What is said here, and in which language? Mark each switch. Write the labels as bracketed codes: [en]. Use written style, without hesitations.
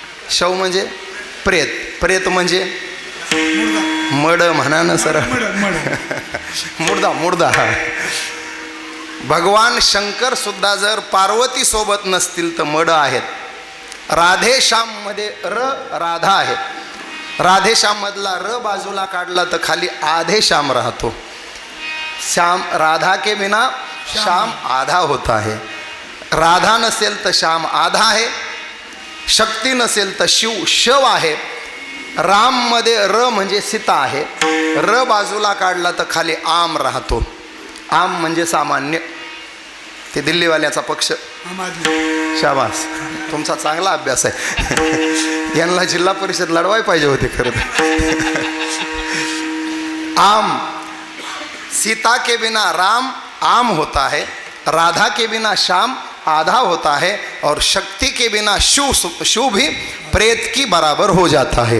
[mr] शव म्हणजे प्रेत. प्रेत म्हणजे मड म्हणा ना सर. मुर्दा. मुर्दा. भगवान शंकर सुद्धा जर पार्वती सोबत नसतील तर मड आहेत. राधेश्याम मध्ये राधा आहे. राधेश्याम मधला बाजूला काढला तर खाली आधेश्याम राहतो. [hi] श्याम राधा के बिना श्याम आधा होता है. [mr] राधा नसेल तर श्याम आधा आहे. शक्ती नसेल तर शिव शव आहे. राम मध्ये म्हणजे सीता आहे. बाजूला काढला तर खाली आम राहतो. आम म्हणजे सामान्य. ते दिल्लीवाल्याचा पक्ष. शाबास, तुमचा चांगला अभ्यास आहे. यांना जिल्हा परिषद लढवाय पाहिजे होते खरं तर. आम. [hi] सीता के बिना राम आम होता है. राधा के बिना श्याम आधा होता है और शक्ति के बिना शिव भी प्रेत की बराबर हो जाता है.